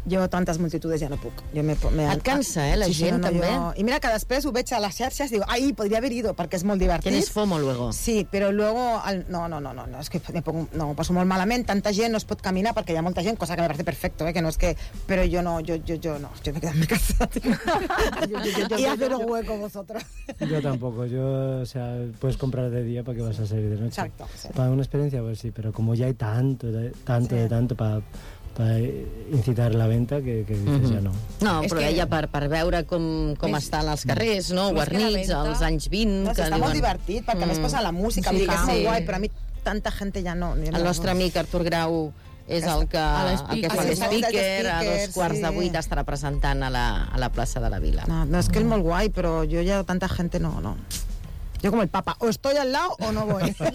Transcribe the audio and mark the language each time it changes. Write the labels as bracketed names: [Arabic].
[Catalan] Jo tantes multitudes ja no puc. Jo et cansa, eh, la gent, també? Jo... I mira que després ho veig a les xarxes i dic, ai, podria haver ido, perquè és molt divertit. [Spanish] Tienes fomo, luego. [Catalan] Sí, però luego... No, és que ho passo molt malament. Tanta gent no es pot caminar perquè hi ha molta gent, cosa que [Spanish] me parece perfecto, [Catalan] que no és que... Però jo no, jo no. [Spanish] Jo me quedo en mi casa, tío. I hacer un hueco vosotros. [Catalan] Jo tampoc. [Spanish] Jo, o sea, puedes comprar de dia perquè vas a salir de noche. Exacto. Sí. Para una experiencia, pues sí, pero como ya hay tanto para incitar la venta que dices, ja no. [Catalan] No, però ella per veure com estan els carrers, no? Guarnits, els anys 20... No, que està molt divertit, perquè a més passa la música, sí, és molt guai, però a mi tanta gent ja no... El nostre amic Artur Grau és el que fa l'Speaker, a dos quarts de vuit estarà presentant a la plaça de la Vila. No, és que és molt guai, però jo ja tanta gent no... [Spanish] Yo como el papa, o estoy al lado o no voy.